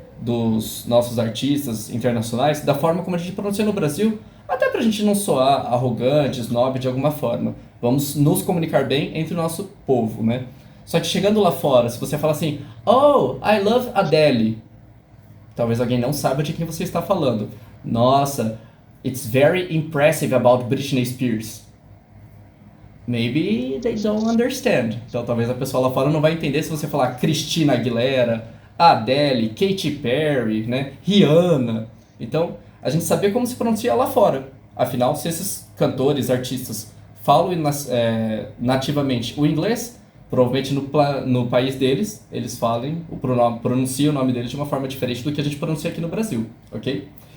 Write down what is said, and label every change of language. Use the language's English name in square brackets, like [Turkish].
[Portuguese] dos nossos artistas internacionais da forma como a gente pronuncia no Brasil, até pra gente não soar arrogante, snob de alguma forma. Vamos nos comunicar bem entre o nosso povo, né? Só que chegando lá fora, se você falar assim, oh, [English] I love Adele, [Portuguese] talvez alguém não saiba de quem você está falando. [English] Nossa, it's very impressive about Britney Spears. Maybe they don't understand. [Portuguese] Então talvez a pessoa lá fora não vai entender se você falar Christina Aguilera, Adele, Katy Perry, né? Rihanna. Então, a gente saber como se pronuncia lá fora. Afinal, se esses cantores, artistas falam nativamente o inglês, provavelmente no país deles, eles pronunciam o nome deles de uma forma diferente do que a gente pronuncia aqui no Brasil, ok?